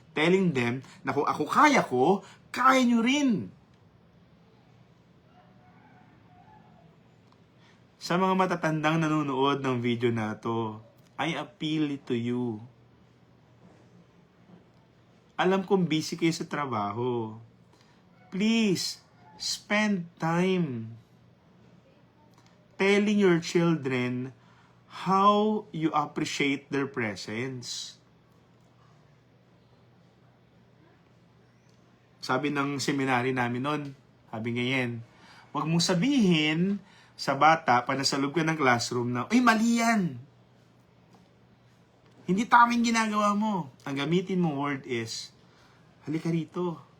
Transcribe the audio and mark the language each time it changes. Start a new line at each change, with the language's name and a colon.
Filipino: telling them na kung ako kaya ko, kaya nyo rin. Sa mga matatandang nanonood ng video na to,
English: I appeal to you.
Filipino: Alam kong busy kayo sa trabaho.
English: Please, spend time telling your children how you appreciate their presence.
Filipino: Sabi ng seminary namin noon, sabi ngayon, huwag mong sabihin sa bata, panasalub ka ng classroom na, ay, mali yan. Hindi tamang ginagawa mo. Ang gamitin mong word is, halika rito.